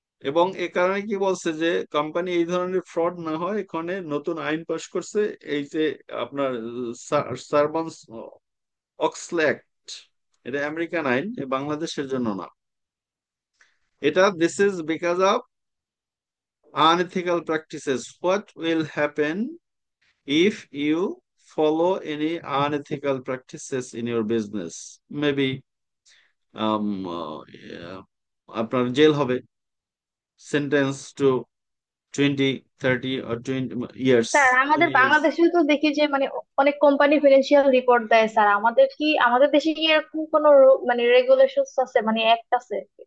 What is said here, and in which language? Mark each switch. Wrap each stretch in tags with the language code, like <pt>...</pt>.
<bn>এবং এ কারণে কি বলছে যে কোম্পানি এই ধরনের ফ্রড না হয়, এখানে নতুন আইন পাস করছে, এই যে আপনার সার্বান্স অক্সলে অ্যাক্ট, এটা আমেরিকান আইন, এ বাংলাদেশের জন্য না।</bn> <en>এটা this is because of unethical practices. What will happen if you follow any unethical practices in your business? Maybe yeah,</en> <bn>আপনার জেল হবে, sentence to 20, 30</bn> <en>or 20 years,</en> <bn>sir আমাদের</bn> <en>20 years.</en> <bn>বাংলাদেশেও তো দেখি যে মানে অনেক কোম্পানি ফিনান্সিয়াল রিপোর্ট দেয় স্যার। আমাদের দেশে কি এরকম কোনো মানে রেগুলেশনস আছে, মানে অ্যাক্ট আছে?</bn>